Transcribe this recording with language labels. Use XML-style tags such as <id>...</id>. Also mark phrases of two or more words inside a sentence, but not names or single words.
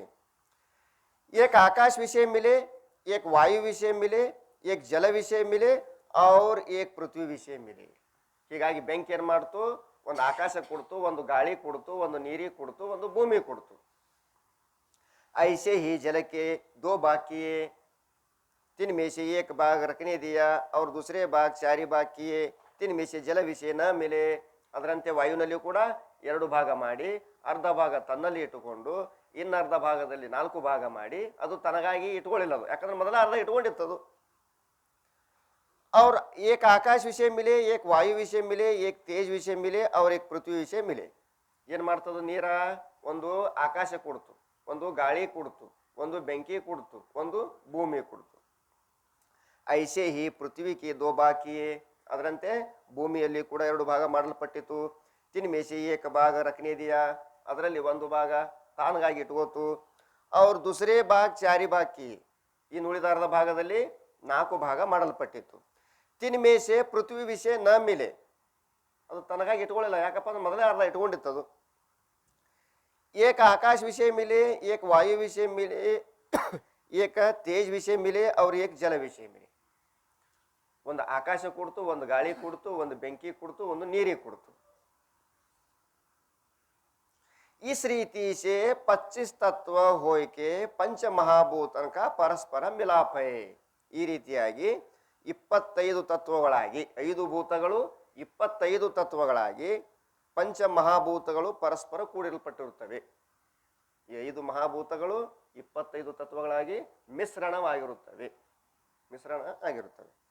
<hi>एक आकाश विषय मिले, एक वायु विषय मिले, एक जल विषय मिले, और एक पृथ्वी विषय मिले.</hi> <kn>ಹೀಗಾಗಿ ಬೆಂಕಿ ಏನ್ ಮಾಡ್ತು? ಒಂದು ಆಕಾಶ ಕೊಡ್ತು, ಒಂದು ಗಾಳಿ ಕೊಡ್ತು, ಒಂದು ನೀರಿಗೆ ಕೊಡ್ತು, ಒಂದು ಭೂಮಿ ಕೊಡ್ತು.</kn> <hi>ऐसे ही जलक्के 2 भाग किए. तिनमें से एक भाग रखने दिया और दूसरे भाग 4 भाग किए. तिनमें से जल विषय न मिले.</hi> <kn>ಅದರಂತೆ ವಾಯುವಿನಲ್ಲಿಯೂ ಕೂಡ 2 ಭಾಗ ಮಾಡಿ ಅರ್ಧ ಭಾಗ ತನ್ನಲ್ಲಿ ಇಟ್ಟುಕೊಂಡು ಇನ್ನು ಅರ್ಧ ಭಾಗದಲ್ಲಿ 4 ಭಾಗ ಮಾಡಿ ಅದು ತನಗಾಗಿ ಇಟ್ಕೊಳ್ಳಿಲ್ಲ ಅದು, ಯಾಕಂದ್ರೆ ಮೊದಲ ಅರ್ಧ ಇಟ್ಕೊಂಡಿತ್ತದು.</kn> <hi>और एक आकाश विषय मिले, एक वायु विषय मिले, एक तेज विषय मिले और एक पृथ्वी विषय मिले.</hi> <kn>ಏನು ಮಾಡ್ತದ? ನೀರ ಒಂದು ಆಕಾಶ ಕೊಡ್ತು, ಒಂದು ಗಾಳಿ ಕೊಡ್ತು, ಒಂದು ಬೆಂಕಿ ಕೊಡ್ತು, ಒಂದು ಭೂಮಿ ಕೊಡ್ತು.</kn> <hi>ऐसे ही पृथ्वीगे 2 भाग किए.</hi> <kn>ಅದರಂತೆ ಭೂಮಿಯಲ್ಲಿ ಕೂಡ 2 ಭಾಗ ಮಾಡಲ್ಪಟ್ಟಿತು.</kn> <hi>तिनमें से एक भाग रखने दिया.</hi> <kn>ಅದರಲ್ಲಿ 1 ಭಾಗ ತಾನಗಾಗಿ ಇಟ್ಕೋತು.</kn> <hi>और दूसरे भाग 4 भाग किए.</hi> <kn>ಇನ್ನು ಉಳಿದ ಅರ್ಧ ಭಾಗದಲ್ಲಿ 4 ಭಾಗ ಮಾಡಲ್ಪಟ್ಟಿತ್ತು.</kn> <hi>तिनमें से पृथ्वी विषय न मिले.</hi> <kn>ಅದು ತನಗಾಗಿ ಇಟ್ಕೊಳ್ಳಿಲ್ಲ, ಯಾಕಪ್ಪ ಅಂದ್ರೆ ಮೊದಲೇ ಅರ್ಧ ಇಟ್ಕೊಂಡಿತ್ತದು.</kn> <hi>एक आकाश विषय मिले, एक वायु विषय मिले, एक तेज विषय मिले और एक जल विषय मिले.</hi> <kn>ಒಂದು ಆಕಾಶ ಕೊಡ್ತು, ಒಂದು ಗಾಳಿ ಕೊಡ್ತು, ಒಂದು ಬೆಂಕಿ ಕೊಡ್ತು, ಒಂದು ನೀರಿಗೆ ಕೊಡ್ತು.</kn> <hi>इस रीति से 25 तत्व होके पंच महाभूतन का परस्पर मिलाप है.</hi> <kn>ಈ ರೀತಿಯಾಗಿ 25 ತತ್ವಗಳಾಗಿ 5 ಭೂತಗಳು 25 ತತ್ವಗಳಾಗಿ ಪಂಚ ಮಹಾಭೂತಗಳು ಪರಸ್ಪರ ಕೂಡಿರಲ್ಪಟ್ಟಿರುತ್ತವೆ. ಈ 5 ಮಹಾಭೂತಗಳು 25 ತತ್ವಗಳಾಗಿ ಮಿಶ್ರಣ ಆಗಿರುತ್ತವೆ.</kn>